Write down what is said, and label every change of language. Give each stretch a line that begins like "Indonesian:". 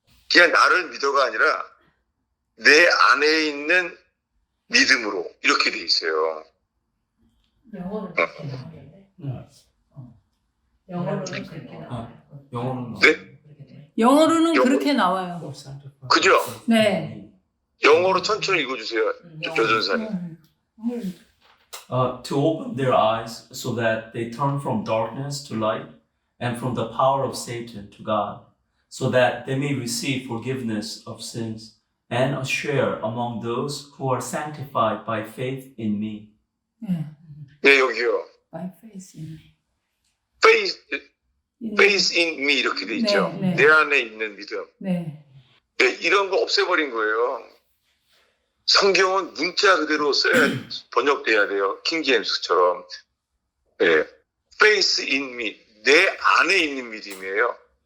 Korean: 그냥 나를 믿어가 아니라 내 안에 있는 믿음으로, 이렇게 돼 있어요. 영어는 그렇게 나오는데. 영어로는 그렇게 나와요. 영어는 네? 영어로는 그렇게 나와요. 그죠? 네. 영어로 천천히 읽어주세요, 조전사님.
English: To open their eyes so that they turn from darkness to light and from the power of Satan to God, so that they may receive forgiveness of sins and a share among those who are sanctified by faith in me.
Korean: 네. 네, 여기요.
English: By faith in me.
Korean: Faith in me 이렇게 돼 있죠. 네. 내 안에 있는 믿음. 네. 네, 이런 거 없애버린 거예요. 성경은 문자 그대로 써야 번역돼야 돼요. 킹제임스처럼. 네.
English: Faith in me,
Korean: 내 안에 있는 믿음이에요.